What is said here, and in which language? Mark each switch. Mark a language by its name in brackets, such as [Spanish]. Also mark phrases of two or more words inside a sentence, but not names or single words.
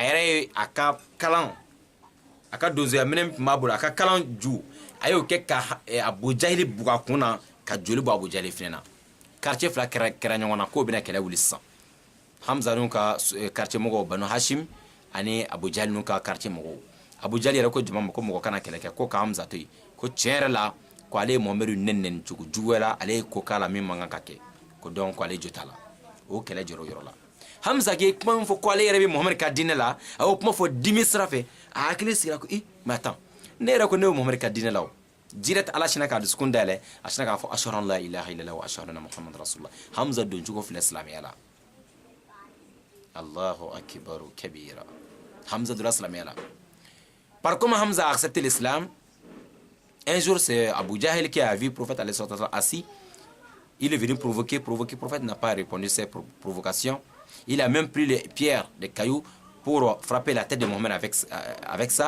[Bambara] yɛrɛ ye a ka kalan a ka donsoya minɛn tun b'a bolo a ka kalan ju a y'o kɛ ka Abu Jahili bugɔ a kun na ka joli bɔ Abu Jahili fɛnɛ na quartier 2 kɛra ɲɔgɔn na k'o bɛna kɛlɛ wuli sisan Hamza n'u ka quartier mɔgɔw Banu Hashim ani Abu Jahil n'u ka quartier mɔgɔw Abu Jahl yɛrɛ ko jama ma ko mɔgɔ kana kɛlɛ kɛ ko ka Hamza to yen ko tiɲɛ yɛrɛ la ko ale ye Muhamadu nɛn cogo juguya la ale ye ko k'a la min man kan ka kɛ ko donc ko ale jo t'a la o kɛlɛ jɔra o yɔrɔ la. Hamza ke kuma min fɔ ko ale yɛrɛ bɛ Muhamadu ka diinɛ la a y'o kuma fɔ dimi sira fɛ a hakili sigira ko [French] mais attends [Bambara] ne yɛrɛ ko ne bɛ Muhamadu ka diinɛ la o direct ala sina k'a dusukun dayɛlɛ a sina k'a fɔ [Arabic] أشهد أن لا إله إلا الله وأشهد أن محمدا رسول الله. [Bambara] Hamza don cogo filɛ silamɛya la. [Arabic] الله أكبر كبيرا. [Bambara] Hamza donna silamɛya la. [French] Par comment Hamza a accepté l'islam? Un jour, c'est Abu Jahl qui a vu le prophète assis. Il est venu provoquer. Le prophète n'a pas répondu à ses provocations. Il a même pris les pierres, les cailloux pour frapper la tête de Mohammed avec ça.